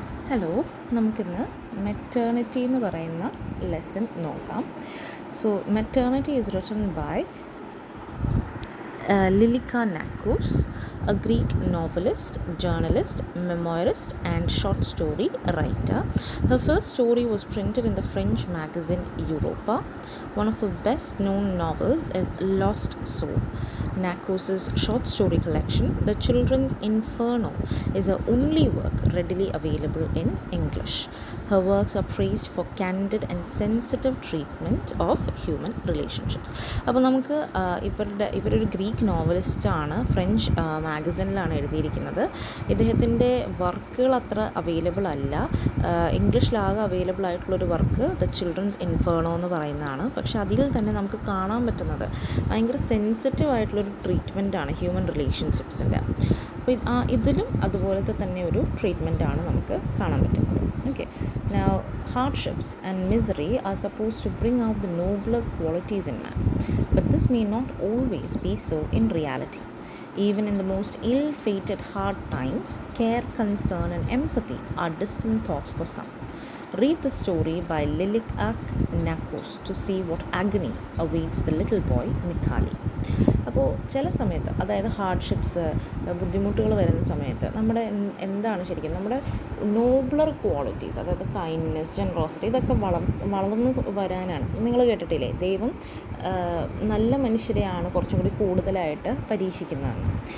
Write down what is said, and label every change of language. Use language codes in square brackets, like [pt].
[ml] Hello, നമുക്കിന്ന് maternity എന്ന് പറയുന്ന ലെസൺ നോക്കാം. [en] So maternity is written by Lilica Nakos, a Greek novelist, journalist, memoirist and short story writer. Her first story was printed in the French magazine Europa. One of her best known novels is Lost Soul. Nakos' short story collection, The Children's Inferno, is her only work readily available in English. Her works are praised for candid and sensitive treatment of human relationships. [ml] അപ്പോൾ നമുക്ക് ഇവരൊരു Greek നോവലിസ്റ്റാണ്. French മാഗസിനിലാണ് എഴുതിയിരിക്കുന്നത്. ഇദ്ദേഹത്തിൻ്റെ വർക്കുകൾ അത്ര available അല്ല. ഇംഗ്ലീഷിലാകെ available ആയിട്ടുള്ളൊരു work the children's ഇൻഫേർണോ എന്ന് പറയുന്നതാണ്. പക്ഷേ അതിൽ തന്നെ നമുക്ക് കാണാൻ പറ്റുന്നത് ഭയങ്കര സെൻസിറ്റീവ് ആയിട്ടുള്ളൊരു ട്രീറ്റ്മെൻറ്റാണ് ഹ്യൂമൻ റിലേഷൻഷിപ്സിൻ്റെ. അപ്പോൾ ഇതിലും അതുപോലത്തെ തന്നെ ഒരു ട്രീറ്റ്മെൻറ്റാണ് നമുക്ക് കാണാൻ പറ്റുന്നത്. [en] Okay, now hardships and misery are supposed to bring out the nobler qualities in man, but this may not always be so in reality. Even in the most ill-fated hard times, care, concern and empathy are distant thoughts for some. Read the story by Lilica Nakos to see what agony awaits the little boy Mikali. [ml] അപ്പോൾ ചില സമയത്ത്, അതായത് hardships, ബുദ്ധിമുട്ടുകൾ വരുന്ന സമയത്ത് നമ്മുടെ എന്താണ് ശരിക്കും നമ്മുടെ നോബ്ലർ ക്വാളിറ്റീസ്, അതായത് കൈൻഡ്നെസ്, ജനറോസിറ്റി, ഇതൊക്കെ വളർന്നു വരാനാണ്. നിങ്ങൾ കേട്ടിട്ടില്ലേ, ദൈവം നല്ല മനുഷ്യരെയാണ് കുറച്ചും കൂടി കൂടുതലായിട്ട് പരീക്ഷിക്കുന്നതെന്ന്.